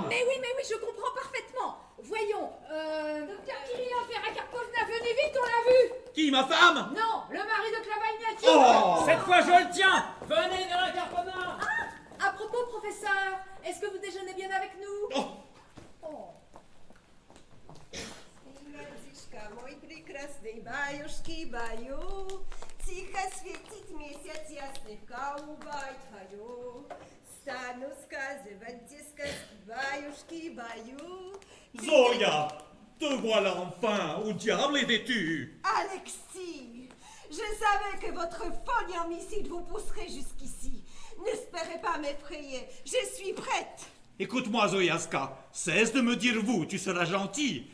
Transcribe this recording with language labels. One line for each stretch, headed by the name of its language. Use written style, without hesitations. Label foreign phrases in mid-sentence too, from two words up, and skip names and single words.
French: Mais oui, je comprends parfaitement. Voyons, docteur Kirillov, Vera Karpovna, venez vite, on l'a vu. Qui, ma femme? Non, le mari de Clavagnati. Oh! Cette fois, je le tiens. Venez, Vera Karpovna. À propos, professeur, est-ce que vous déjeunez bien avec nous? Oh! Oh.
Russian: Mальчишка мой прекрасный, баюшки, баю. Тихо светит месяц ясный в голубой твою. Стану сказывать те сказки, баюшки, баю.
French: Zoya! Te voilà enfin! Où diable étais-tu? Alexis, je savais que votre folie homicide vous pousserait jusqu'ici. N'espérez pas m'effrayer, je suis prête. Écoute-moi, Zoyaska, cesse de me dire vous, tu seras gentil.